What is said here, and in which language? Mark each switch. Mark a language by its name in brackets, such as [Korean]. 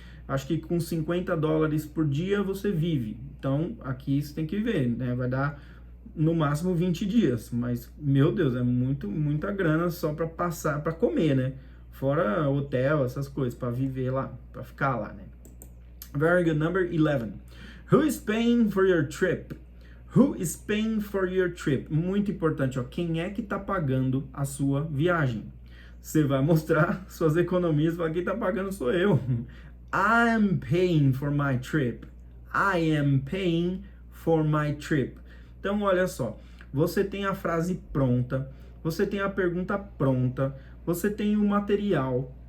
[Portuguese] Acho que com $50 por dia você vive. Então aqui você tem que ver, né? Vai dar no máximo 20 dias, mas meu Deus, é muita grana só para passar, para comer, né? Fora hotel, essas coisas, para viver lá, para ficar lá, né? [English] Very good. Number 11. Who is paying for your trip? Who is paying for your trip? [Portuguese] Muito importante, ó. Quem é que tá pagando a sua viagem? Você vai mostrar suas economias, falar, quem tá pagando sou eu. [English] I'm paying for my trip. I am paying for my trip. [Portuguese] Então, olha só, você tem a frase pronta, você tem a pergunta pronta, você tem o material.